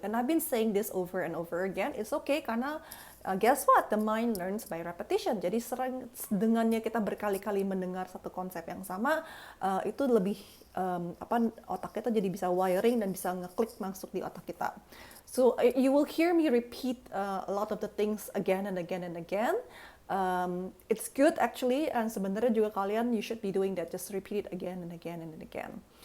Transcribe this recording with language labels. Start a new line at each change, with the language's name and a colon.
English: And I've been saying this over and over again. It's okay
Indonesian: karena
English: guess what? The mind learns by repetition.
Indonesian: Jadi sering dengannya kita berkali-kali mendengar satu konsep yang sama, itu lebih otak kita jadi bisa wiring dan bisa ngeklik masuk di otak kita.
English: So you will hear me repeat a lot of the things again and again and again. It's good actually, and
Indonesian: sebenarnya juga kalian
English: you should be doing that, just repeat it again and again and again.